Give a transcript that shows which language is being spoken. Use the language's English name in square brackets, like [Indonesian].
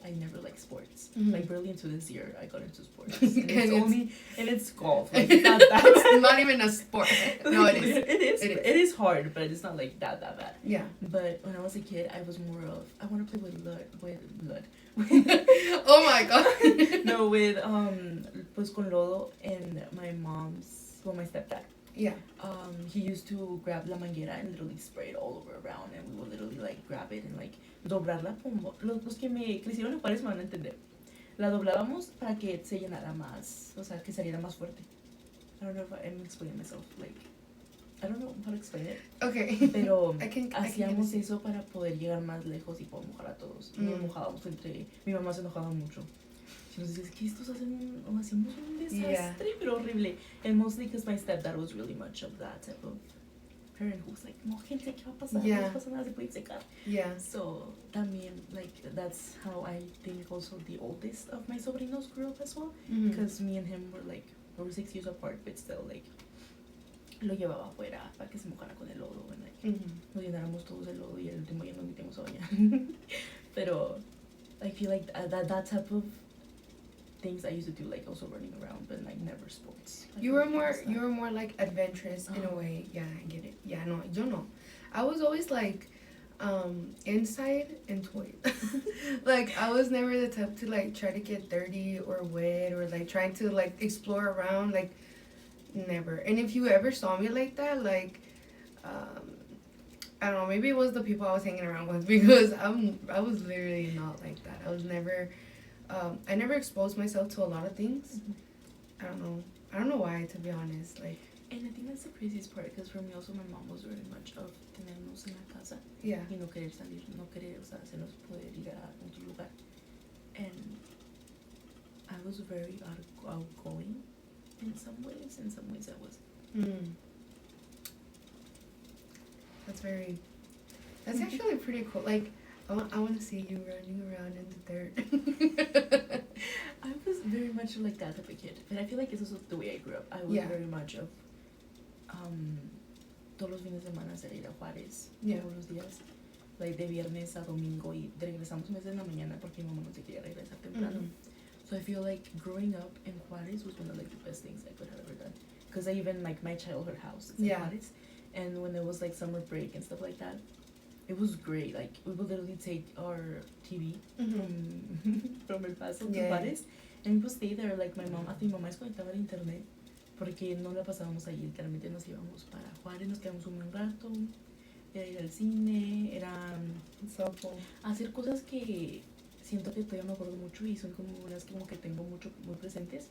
[English] I never liked sports. Mhm. Like barely into this year I got into sports. And And it's- it's golf. Like it's not that it's not even a sport. No, it is. It is. It is. It is hard, but it's not like that bad. Yeah. But when I was a kid, I was more of I want to play with blood. Oh my god. No, with [Spanish] pues con lodo [English] and my my stepdad. Yeah. He used to grab [Spanish] la manguera [English] and literally spray it all over around, and we would literally like grab it and like [Spanish] doblarla como los que me hicieron en Juárez me van a entender. La doblábamos para que se llenara más, o sea, que saliera más fuerte. [English] I don't know if I'm explaining myself, like, I don't know how to explain it. Okay. [Spanish] Pero [English] I can [Spanish] hacíamos [English] get it. [Spanish] eso para poder llegar más lejos y poder mojar a todos. Y nos mojábamos entre... Mi mamá se enojaba mucho. [English] She was like, [Spanish] ¿qué estos hacen? O hacemos un desastre, pero horrible. [English] And mostly because my stepdad was really much of that type of parent who was like, [Spanish] no, gente, ¿qué va a pasar? [English] Yeah. [Spanish] No pasa nada, se puede secar. [English] Yeah. So, [Spanish] también, [English] like, that's how I think also the oldest of my sobrinos grew up as well. Mhm. Because me and him were like, we were 6 years apart, but still, like, [Spanish] lo llevaba afuera para que se mojara con el lodo. [English] And, like, Mhm. [Spanish] nos llenáramos todos de lodo y el último ya nos metíamos a bañar. [English] Pero I feel like that type of things I used to do, like also running around, but like never sports. Like, You were nothing more was that. you were more like adventurous in a Uh-huh. way. Yeah, I get it. Yeah, no, [Spanish] yo no. [English] I was always like inside and toys. Like I was never the type to like try to get dirty or wet or like trying to like explore around, like never. And if you ever saw me like that, like I don't know, maybe it was the people I was hanging around with because I was literally not like that. I was never I never exposed myself to a lot of things. Mhm. I don't know why, to be honest. Like, And I think that's the craziest part, because for me also my mom was very much of [Spanish] tenernos en la casa [English] yeah. [Spanish] y no querer salir, no querer, o sea, hacernos poder ir a otro lugar. [English] And I was very outgoing in some ways I was. Mm. That's actually pretty cool. Like, I want to see you running around in the dirt. I was very much like that type of kid, and I feel like it's also the way I grew up. I was Yeah. very much of [Spanish] todos los fines de semana salir a Juárez, [English] Yeah. [Spanish] todos los días, like de viernes a domingo, y regresamos meses en la mañana porque mi mamá no se quería regresar temprano. [English] Mhm. So I feel like growing up in Juárez was one of like the best things I could have ever done, because I even like my childhood house is in Yeah. Juárez, and when there was like summer break and stuff like that, it was great. Like we would literally take our TV Mhm. from El Paso Yeah. to Juárez, and we would stay there. Like my mom, [Spanish] hasta mi mamá desconectaba el internet porque no la pasábamos ahí. Literalmente nos íbamos para Juárez, nos quedamos un buen rato, era ir al cine, era [English] It's so cool. [Spanish] hacer cosas que siento que todavía me acuerdo mucho y son como unas como que tengo mucho muy presentes,